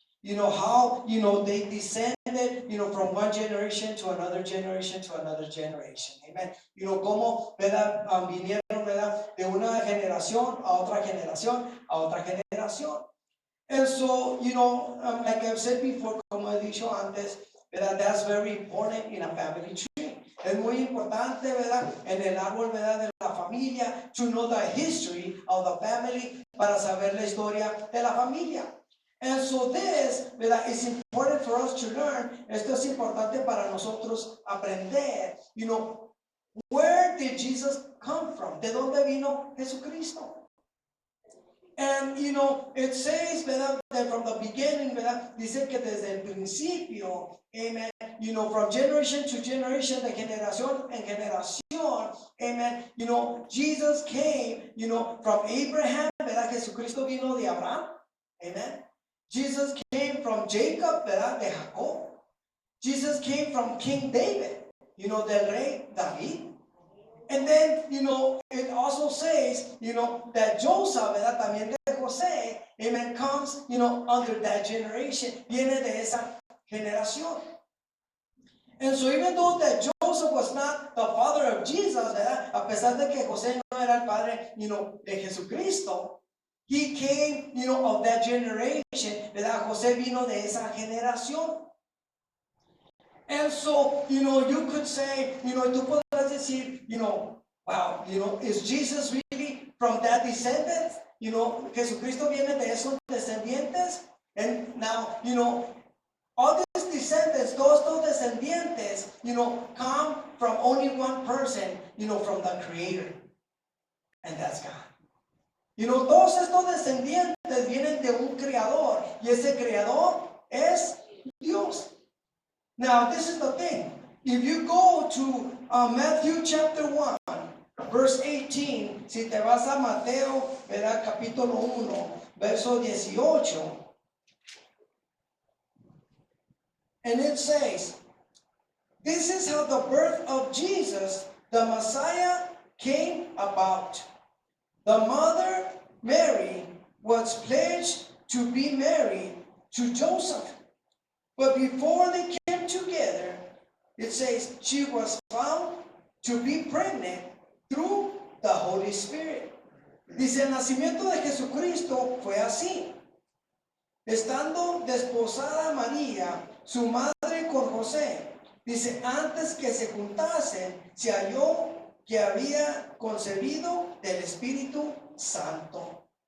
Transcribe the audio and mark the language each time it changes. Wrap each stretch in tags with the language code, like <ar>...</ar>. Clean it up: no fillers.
<en>How, they descended, from one generation to another generation to another generation.</en> <es>Amen. Cómo, ¿verdad? Vinieron, ¿verdad? De una generación a otra generación a otra generación.</es> <en>And so, like I've said before,</en> <es>como he dicho antes, ¿verdad?</es> <en>That's very important in a family tree.</en> <es>Es muy importante, ¿verdad? En el árbol, ¿verdad? De la familia,</es> <en>to know the history of the family,</en> <es>para saber la historia de la familia.</es> <en>And so this,</en> <es>¿verdad?</es> <en>Is important for us to learn.</en> <es>Esto es importante para nosotros aprender.</es> <en>Where did Jesus come from?</en> <es>¿De dónde vino Jesucristo?</es> <en>And, it says,</en> <es>¿verdad?</es> <en>That from the beginning,</en> <es>¿verdad? Dice que desde el principio,</es> <en>amen, from generation to generation,</en> <es>de generación en generación,</es> <en>amen, Jesus came, from Abraham, ¿verdad?</en> <es>Jesucristo vino de Abraham, amen.</es> <en>Jesus came from Jacob,</en> <es>¿verdad? De Jacob.</es> <en>Jesus came from King David,</en> <es>del rey David.</es> <en>And then, it also says, that Joseph,</en> <es>¿verdad? También de José,</es> <en>amen, comes, under that generation.</en> <es>Viene de esa generación.</es> <en>And so even though that Joseph was not the father of Jesus,</en> <es>¿verdad? A pesar de que José no era el padre, de Jesucristo,</es> <en>he came, of that generation,</en> <es>¿verdad? José vino de esa generación.</es> <en>And so, you could say,</en> <es>tú podrás decir,</es> <en>wow, is Jesus really from that descendant?</en> <es>Jesucristo viene de esos descendientes.</es> <en>And now, all these descendants,</en> <es>todos estos descendientes,</es> <en>come from only one person, from the Creator. And that's God.</en> <es>Todos estos descendientes vienen de un creador, y ese creador es Dios.</es> <en>Now, this is the thing. If you go to Matthew chapter 1, verse 18,</en> <es>si te vas a Mateo, ¿verdad? Capítulo 1, verso 18.</es> <en>And it says, this is how the birth of Jesus, the Messiah, came about. The mother, Mary, was pledged to be married to Joseph. But before they came together, it says she was found to be pregnant through the Holy Spirit.</en> <es>Dice, el nacimiento de Jesucristo fue así. Estando desposada María, su madre con José, dice, antes que se juntasen, se halló que había concebido del Espíritu Santo.</es>